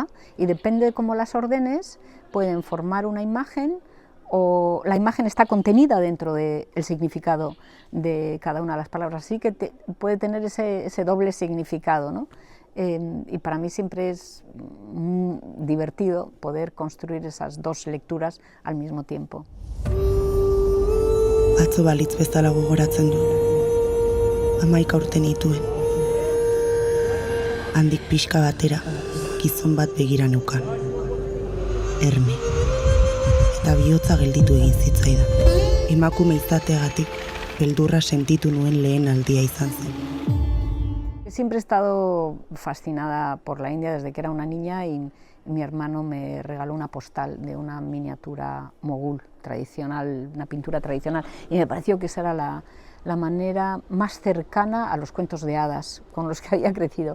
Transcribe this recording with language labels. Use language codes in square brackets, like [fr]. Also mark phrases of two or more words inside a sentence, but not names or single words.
[es] Y depende de cómo las ordenes, pueden formar una imagen o la imagen está contenida dentro del significado de cada una de las palabras, así que puede tener ese doble significado, ¿no? Y para mí siempre es divertido poder construir esas dos lecturas al mismo tiempo. [eu] Atzo balitz bezala gogoratzen dut, 11 urte nituen. Handik pixka batera, gizon bat begira neukan. Erme. Eta bihotza gelditu egin zitzaidan. Emakume izateagatik, beldurra sentitu nuen lehen aldia izan zen. [es] Siempre he estado fascinada por la India desde que era una niña y mi hermano me regaló una postal de una miniatura mogul tradicional, una pintura tradicional, y me pareció que esa era la manera más cercana a los cuentos de hadas con los que había crecido.